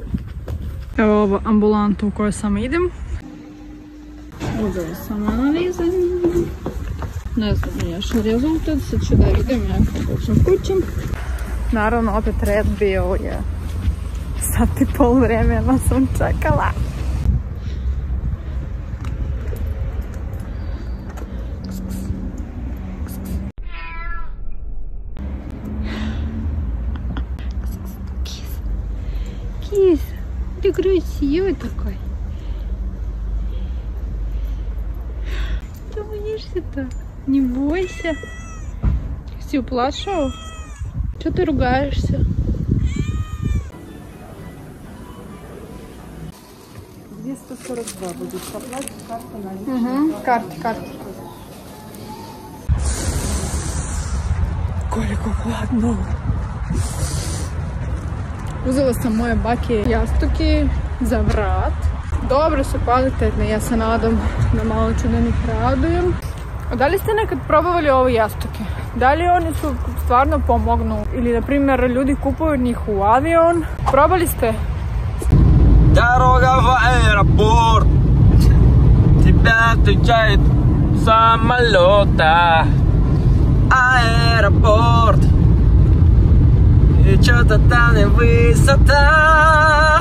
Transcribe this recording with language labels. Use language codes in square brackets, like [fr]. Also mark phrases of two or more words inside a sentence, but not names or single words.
[sr] Evo ova ambulanta u kojoj sam idem. Uzela sam analize. Ne znam još rezultat, sad ću da idem nekako kućem. Naravno opet red bio je sat i pol vremena sam čekala. [ru] Кис, ты красивый такой. Ты боишься-то? Не бойся. Все, плачу. Чего ты ругаешься? 242 будет оплата, карта наличная. Карта. [sr] Koliko hladno. Uzela sam moje bake jastuke za vrat. Dobre su, kvalitetne, ja se nadam da malo ću da njih radujem. Da li ste nekad probavali ove jastuke? Da li oni su stvarno pomognu? Ili, na primjer, ljudi kupuju njih u avion? Probali ste? [ru] Дорога в аэропорт, тебя встречает самолета. Аэропорт, и что-то там и высота.